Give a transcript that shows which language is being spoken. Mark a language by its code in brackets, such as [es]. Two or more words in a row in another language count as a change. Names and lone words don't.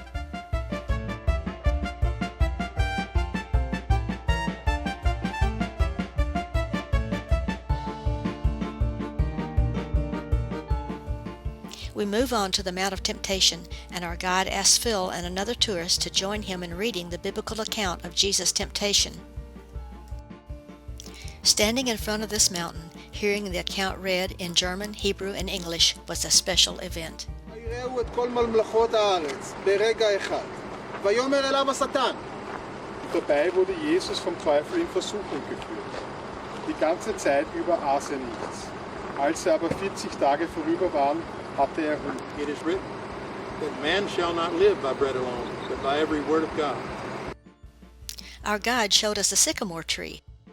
[en] We move on to the Mount of Temptation, and our guide asks Phil and another tourist to join him in reading the biblical account of Jesus' temptation. Standing in front of this mountain, hearing the account read in German, Hebrew, and English was a special event. [he] ויראו את כל ממלכות הארץ ברגע אחד. ויאמר אליו השטן. [de] Dabei wurde Jesus vom Teufel in Versuchung geführt. Die ganze Zeit über aß er nichts. Als aber 40 Tage vorüber waren, hatte er Hunger. [en] It is written that man shall not live by bread alone, but by every word of God. Our guide showed us a sycamore tree.